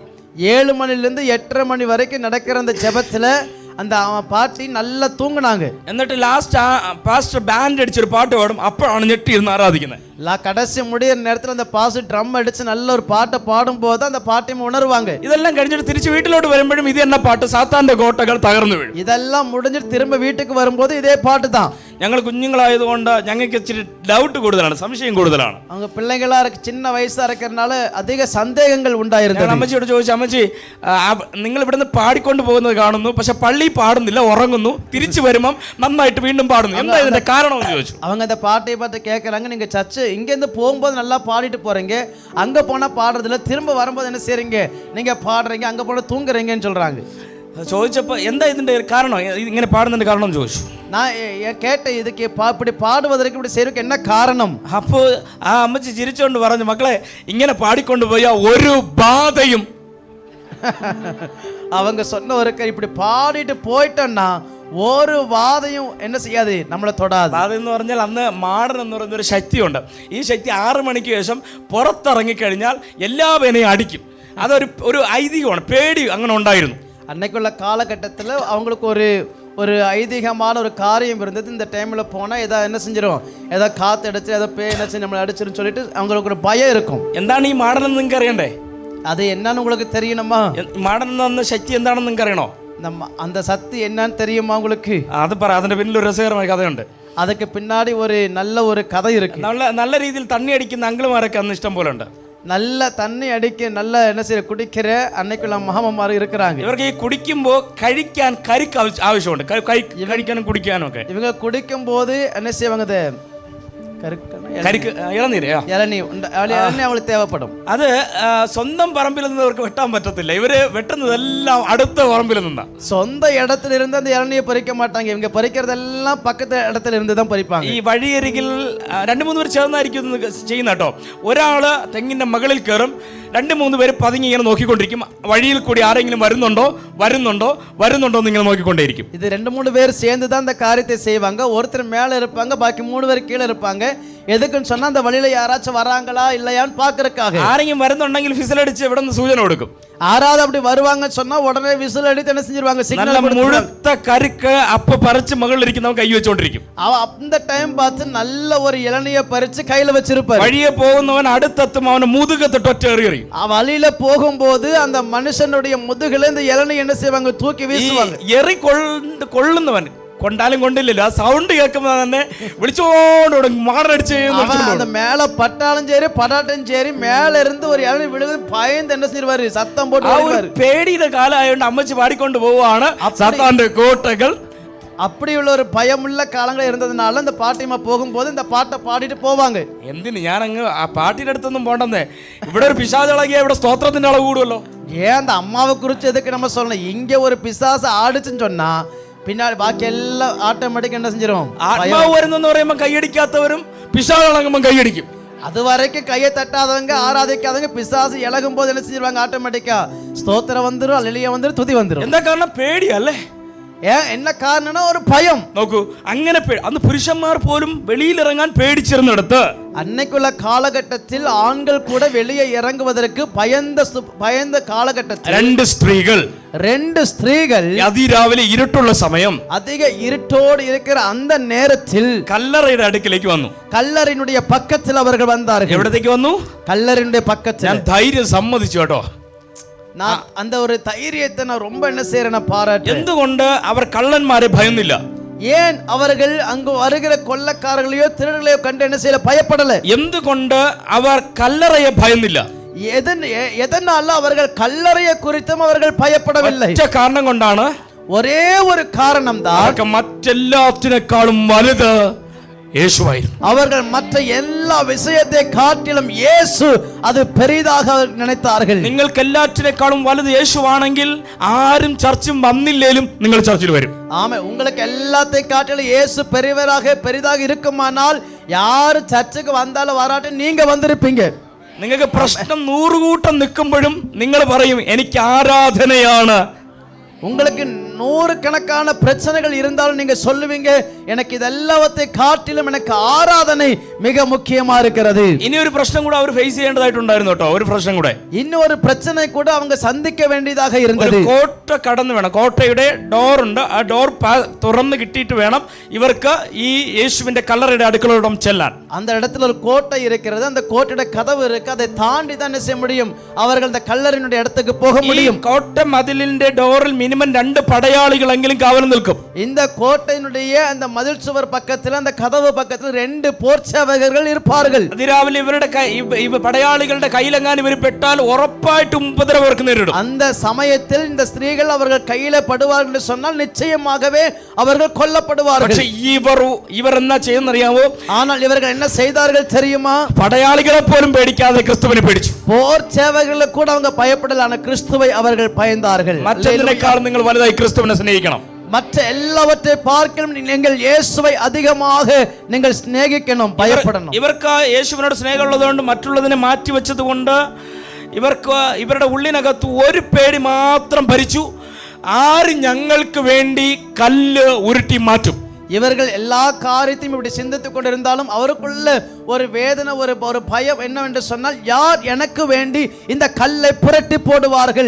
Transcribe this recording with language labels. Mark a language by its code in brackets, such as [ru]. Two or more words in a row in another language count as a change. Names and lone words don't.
[ta] 7 மணிலிருந்து 8:30 மணி வரைக்கும் நடக்கிற அந்த ஜெபத்துல அந்த பாட்டி நல்லா தூங்குனாங்க. [ml] എന്നിട്ട് ലാസ്റ്റ് പാസ്റ്റർ ബാൻഡ് അടിച്ചൊരു പാട്ട് പാടും. അപ്പോഴാണ് ഞെട്ടിയിരുന്ന് ആരാധിക്കുന്നത്. [ta] கடைசி முடியிற நேரத்தில் அந்த பாஸ் ட்ரம் அடிச்சு நல்ல ஒரு பாட்டை பாடும்போது அந்த பாட்டையும் உணர்வாங்க. [ml] ഇതെല്ലാം കഴിഞ്ഞിട്ട് തിരിച്ച് വീട്ടിലോട്ട് വരുമ്പോഴും ഇത് തന്നെ പാട്ട്, സാത്താന്റെ കോട്ടകൾ തകർന്നു വീഴും. [ta] இதெல்லாம் முடிஞ்சிட்டு திரும்ப வீட்டுக்கு வரும்போது இதே பாட்டு தான். [ml] ഞങ്ങൾ കുഞ്ഞുങ്ങളായതുകൊണ്ട് ഞങ്ങൾക്ക് ഇച്ചിരി ഡൗട്ട് കൂടുതലാണ്, സംശയം കൂടുതലാണ്. [ta] அவங்க பிள்ளைகளா இருக்கு, சின்ன வயசா இருக்கிறதுனால அதிக சந்தேகங்கள் ഉണ്ടായിരുന്നു. [ml] അമ്മച്ചിയോട് ചോദിച്ചു, അമ്മച്ചി നിങ്ങൾ ഇവിടുന്ന് പാടിക്കൊണ്ട് പോകുന്നത് കാണുന്നു, പക്ഷെ പള്ളി പാടുന്നില്ല, ഉറങ്ങുന്നു, തിരിച്ചു വരുമ്പം നന്നായിട്ട് വീണ്ടും പാടുന്നു, എന്താ ഇതിന്റെ കാരണം എന്ന് ചോദിച്ചു. [ta] அவங்க அந்த பாட்டை பார்த்து கேட்கறாங்க, நீங்க சர்ச்சு இங்கேருந்து போகும்போது நல்லா பாடிட்டு போறீங்க, அங்க போனா பாடுறதுல, திரும்ப வரும்போது என்ன செய்றீங்க, நீங்க பாடுறீங்க, அங்க போனா தூங்குறீங்கன்னு சொல்றாங்க. [ml] ചോദിച്ചപ്പോൾ എന്താ ഇതിന്റെ കാരണം, ഇങ്ങനെ പാടുന്നതിന്റെ കാരണം ചോദിച്ചു. [ta] நான் கேட்ட இதுக்கு இப்படி பாடுவதற்கு இப்படி செய்யறதுக்கு என்ன காரணம்? [ml] അപ്പോൾ ആ അമ്മച്ചി ചിരിച്ചുകൊണ്ട് പറഞ്ഞു, മക്കളെ ഇങ്ങനെ പാടിക്കൊണ്ട് പോയാൽ ഒരു ബാധയും [ta] அவங்க சொன்ன ஒரு இப்படி பாடிட்டு போயிட்டோம்னா ஒரு வாதையும் என்ன செய்யாது, [ml] നമ്മളെ തൊടാതെ. ബാധ എന്ന് പറഞ്ഞാൽ അന്ന് മാടൻ എന്ന് പറയുന്ന ഒരു ശക്തിയുണ്ട്. ഈ ശക്തി 6 മണിക്ക് ശേഷം പുറത്തിറങ്ങിക്കഴിഞ്ഞാൽ എല്ലാവരെയും അടിക്കും. അതൊരു ഐതിഹ്യമാണ്, പേടി അങ്ങനെ ഉണ്ടായിരുന്നു. [ta] அன்னைக்குள்ள காலகட்டத்தில் அவங்களுக்கு ஒரு ஐதீகமான ஒரு காரியம் இருந்தது. இந்த டைமில் போனால் ஏதாவது என்ன செஞ்சிடும், ஏதாவது காற்று அடிச்சு ஏதோ பேய் என்ன செஞ்சு நம்மளை அடிச்சிருன்னு சொல்லிட்டு அவங்களுக்கு ஒரு பயம் இருக்கும். [ml] എന്താണ് ഈ മാടൻ എന്ന് നിങ്ങൾക്ക് അറിയണ്ടേ? [ta] அது என்னன்னு உங்களுக்கு தெரியணுமா? [ml] മാടൻ എന്ന ശക്തി എന്താണെന്ന് നിങ്ങൾക്ക് അറിയണോ? [ta] அந்த சக்தி என்னன்னு தெரியுமா உங்களுக்கு? [ml] അത് പറ, അതിന്റെ പിന്നിൽ ഒരു രസകരമായ കഥയുണ്ട്. [ta] அதுக்கு பின்னாடி ஒரு நல்ல ஒரு கதை இருக்கு. [ml] നല്ല രീതിയിൽ തണ്ണി അടിക്കുന്ന അങ്കിളുമാരൊക്കെ അന്ന് ഇഷ്ടം പോലെ ഉണ്ട്. [ta] நல்ல தண்ணி அடிக்க நல்ல என்ன செய்ய குடிக்கிற அன்னைக்குள்ள மகமார் இருக்கிறாங்க. [ml] ഇവർക്ക് ഈ കുടിക്കുമ്പോൾ കഴിക്കാൻ കരിക്ക് ആവശ്യമുണ്ട്, കഴിക്കാനും കുടിക്കാനും ഒക്കെ. [ta] இவங்க குடிக்கும் போது என்ன செய்வாங்க, [ml] കരിക്ക് ഇളനീര് [ta] அவங்களுக்கு தேவைப்படும். [ml] അത് സ്വന്തം പറമ്പിൽ നിന്നവർക്ക് വെട്ടാൻ പറ്റത്തില്ല. ഇവര് വെട്ടുന്നതെല്ലാം അടുത്ത പറമ്പിൽ നിന്നാ. [ta] சொந்த இடத்துல இருந்து அந்த இளநியை பறிக்க மாட்டாங்க, இவங்க பறிக்கிறதெல்லாம் பக்கத்து இடத்துல இருந்து தான் பறிப்பாங்க. [ml] ഈ വഴിയരികിൽ 2-3 പേര് ചേർന്നായിരിക്കും ചെയ്യുന്ന കേട്ടോ. ഒരാള് തെങ്ങിന്റെ മുകളിൽ കയറും, 2-3 പേര് പതുങ്ങി ഇങ്ങനെ നോക്കിക്കൊണ്ടിരിക്കും. വഴിയിൽ കൂടി ആരെങ്കിലും വരുന്നുണ്ടോ എന്ന് ഇങ്ങനെ നോക്കിക്കൊണ്ടേയിരിക്കും. [ta] இது 2-3 பேர் சேர்ந்து தான் இந்த காரியத்தை செய்வாங்க. ஒருத்தர் மேல இருப்பாங்க, பாக்கி 3 பேர் கீழே இருப்பாங்க. எதுக்குன்னு சொன்னா அந்த வழியில யாராச்சும் வராங்களா இல்லையான்னு பாக்குறதுக்காக. [ml] ആരെങ്കിലും വരുന്നുണ്ടെങ്കിൽ ഫിസിലടിച്ച് ഇവിടെ നിന്ന് സൂചന കൊടുക്കും. [ta] ஆறாவது அப்படி வருவாங்கன்னு சொன்னா உடனே விசில் அடித்து என்ன செஞ்சிருவாங்க, சிக்னல் முழுத்த கருக்கு அப்ப பறிச்சு மகளில் இருக்கிறவங்க கை வச்சுകൊണ്ടിരിക്കും. அந்த டைம் பார்த்து நல்ல ஒரு இளநியை பறிச்சு கையில வச்சிருப்பாரு. [ml] வழியே போகுന്നവன் അടുത്തെത്തും അവനെ മുതുകത്തിട്ട് ഒറ്റ എറിയും. [ta] வழியில போகும்போது அந்த மனுஷனுடைய முதுகுல இந்த இளநீ என்ன செய்வாங்க, தூக்கி வீசுவாங்க. [ml] എറി കൊള്ളുന്നവൻ കൊണ്ടാലും കൊണ്ടില്ലല്ലോ, ആ സൗണ്ട് കേൾക്കുമ്പോ തന്നെ വിളിച്ചോണ്ട് മാടടിച്ച് [ta] அந்த மேல பட்டாலும் சரி படாட்டும் சரி மேல இருந்து ஒரு இளநீ விழுது பயந்து என்ன செய்வாரு, சத்தம் போட்டு ஓடுவாரு. [ml] പേടിയുടെ കാലമായോണ്ട് അമ്മച്ചി പാടിക്കൊണ്ട് പോവാണ് സാത്താന്റെ കോട്ടകൾ. [ta] அப்படி உள்ள ஒரு பயமுள்ள காலங்கள் இருந்ததுனால இந்த பாட்டியம்மா போகும்போது இந்த பாட்டை பாடிட்டு போவாங்க. [ml] എന്തിന് ഞാൻ അങ്ങ് ആ പാട്ടിന്റെ അടുത്തൊന്നും പോണ്ടെന്നേ, ഇവിടെ ഒരു പിശാചളകിയ ഇവിടെ സ്തോത്രത്തിന്റെ അളവ് കൂടുമല്ലോ. [ta] ஏன் அந்த அம்மாவை குறிச்சு எதுக்கு நம்ம சொல்லணும், இங்க ஒரு பிசாசு ஆடுச்சுன்னு சொன்னா பின்னாடி பாக்கி எல்லாம் ஆட்டோமேட்டிக் என்ன செஞ்சிடும். [ml] ആത്മാവ് വരുന്നെന്ന് പറയുമ്പോ കൈയടിക്കാത്തവരും പിശാചളകുമ്പോ കൈയടിക്കും. [ta] அது வரைக்கும் கையை தட்டாதவங்க ஆராதிக்காதவங்க பிசாசு இழகும் போது என்ன செஞ்சிருவாங்க, ஆட்டோமேட்டிக்கா ஸ்தோத்திரம் வந்துடும், அல்லேலூயா வந்துடும், துதி வந்துடும். [ml] എന്താ കാരണം? പേടിയല്ലേ. [ta] என்ன காரணம்னா ஒரு பயம். [ml] നോക്കൂ, അങ്ങനെ അന്ന് പുരുഷന്മാർ പോലും വെളിയിലിറങ്ങാൻ പേടിച്ചിരുന്നിടത്ത് [ta] அன்னைக்குள்ள காலகட்டத்தில் ஆண்கள் கூட வெளியே இறங்குவதற்கு பயந்த காலகட்டத்தில் 2 ஸ்திரீகள் [ml] അതിരാവിലെ ഇരുട്ടുള്ള സമയം, [ta] அதிக இருட்டோடு இருக்கிற அந்த நேரத்தில் [ml] കല്ലറയുടെ അടുക്കിലേക്ക് വന്നു. [ta] கல்லறையினுடைய பக்கத்தில் அவர்கள் வந்தார்கள். [ml] എവിടത്തേക്ക് വന്നു? [ta] கல்லறையினுடைய பக்கத்தில். [ml] ഞാൻ ധൈര്യം സമ്മതിച്ചു കേട്ടോ. [ta] நான் அந்த ஒரு தைரியத்தை நான் ரொம்ப என்ன செய்யறேன்னா பாராட்டு. [ml] എന്തുകൊണ്ട് അവർ കള്ളന്മാരെ ഭയന്നില്ല? [ta] ஏன் அவர்கள் அங்கு வருகிற கொள்ளக்காரர்களையோ திருடர்களையோ கண்டு என்ன செய்யல, பயப்படல? [ml] എന്തുകൊണ്ട് അവർ കല്ലറയെ ഭയന്നില്ല? [ta] எதனால அவர்கள் கல்லறையை குறித்தும் அவர்கள் பயப்படவில்லை? [ml] ഒറ്റ കാരണം കൊണ്ടാണ്, [ta] ஒரே ஒரு காரணம் தான், [ml] മറ്റെല്ലാത്തിനേക്കാളും വലുത് യേശുവായിരുന്നു. [ta] அவர்கள் மற்ற எல்லா விஷயத்தை காட்டிலும் இயேசு அது பெரிதாக நினைத்தார்கள். [ml] നിങ്ങൾക്ക് എല്ലാറ്റിനേക്കാളും വലുത് യേശുവാണെങ്കിൽ ആരും ചർച്ചും വന്നില്ലേലും നിങ്ങൾ ചർച്ചിൽ വരും. [ta] ஆமா, உங்களுக்கு எல்லாத்தையும் காட்டிலும் இயேசு பெரிதாக இருக்குமானால் யாரு சர்ச்சுக்கு வந்தாலும் வராட்டும் நீங்க வந்திருப்பீங்க. [ml] നിങ്ങൾക്ക് പ്രശ്നം 100 കൂട്ടം നിൽക്കുമ്പോഴും നിങ്ങൾ പറയും എനിക്ക് ആരാധനയാണ്. [ta] உங்களுக்கு 100 கணக்கான பிரச்சனைகள் இருந்தாலும் நீங்க சொல்லுவீங்க எனக்கு இதெல்லாவற்றை காட்டிலும் எனக்கு ஆராதனை மிக முக்கியமா இருக்கிறது. [ml] ഇനി ഒരു പ്രശ്നം കൂടെ അവർ ഫേസ് ചെയ്യേണ്ടതായിട്ടുണ്ടായിരുന്നു കേട്ടോ. ഒരു പ്രശ്നം കൂടെ, [ta] இன்னொரு பிரச்சனை கூட அவங்க சந்திக்க வேண்டியதாக [ml] ഒരു [ta] இருந்தது. [ml] കോട്ട കടന്നു വേണം. കോട്ടയുടെ ഡോർ ഉണ്ട്. ആ ഡോർ തുറന്ന് കിട്ടിയിട്ട് വേണം ഇവർക്ക് ഈ യേശുവിന്റെ കല്ലറയുടെ അടുക്കളയോടം ചെല്ലാൻ. [ta] அந்த இடத்துல ஒரு கோட்டை இருக்கிறது. அந்த கோட்டையோட கதவு இருக்கு. அதை தாண்டி தான் என்ன செய்ய முடியும்? அவர்கள் அந்த கல்லறையினுடைய இடத்துக்கு போக [ml] ഈ [ta] முடியும். [ml] കോട്ട മതിലിന്റെ ഡോറിൽ മിനിമം 2 പടയാളികളെങ്കിലും കാവൽ നിൽക്കും. [ta] இந்த கோட்டையினுடைய அந்த மதில் சுவர் பக்கத்துல அந்த கதவு பக்கத்துல 2 போர்ச்சேவகர்கள் இருப்பார்கள். [ml] അതിരാവിലെ ഇവരുടെ പടയാളികളുടെ കയ്യിലെങ്ങാനും ഇവർ പെട്ടാൽ ഉറപ്പായിട്ടും ഉപദ്രവം അവർക്ക് നേരിടും. [ta] அந்த சமயத்தில் இந்த ஸ்திரீகள் அவர்கள் கையில படுவார்கள் என்று சொன்னால் நிச்சயமாகவே அவர்கள் கொல்லப்படுவார்கள். [ml] പക്ഷേ ഇവർ എന്നാ ചെയ്യുന്നറിയാമോ? [ta] ஆனால் இவர்கள் என்ன செய்தார்கள் தெரியுமா? [ml] പടയാളികളെ പോലും പേടിക്കാതെ ക്രിസ്തുവിനെ പേടിച്ചു. [ta] போர்ச்சேவகர்களுக்கு கூட அவங்க பயப்படல, ஆனா கிறிஸ்துவை அவர்கள் பயந்தார்கள். [ml] മറ്റൊന്നിനേക്കാൾ നിങ്ങൾ വലുതായി ക്രിസ്തുവിനെ സ്നേഹിക്കണം. [ta] மற்ற எல்லாவற்றை பார்க்கலும் நீங்கள் இயேசுவை அதிகமாக நீங்கள் സ്നേഹിക്കണം, பயப்படணும். [ml] ഇവർക്ക് യേശുവിനോട് സ്നേഹമുള്ളതുകൊണ്ട് മറ്റുള്ളതിനെ മാറ്റി വെച്ചത് കൊണ്ട് ഇവരുടെ ഉള്ളിനകത്ത് ഒരു പേടി മാത്രം ഭരിച്ചു. ആര് ഞങ്ങൾക്ക് വേണ്ടി കല്ല് ഉരുട്ടി മാറ്റും. [ta] இவர்கள் எல்லா காரியத்தையும் இப்படி சிந்தித்துக் கொண்டிருந்தாலும் அவருக்குள்ள ஒரு வேதனை, ஒரு பயம் என்னவென்று சொன்னால் யார் எனக்கு வேண்டி இந்த கல்லை புரட்டி போடுவார்கள்.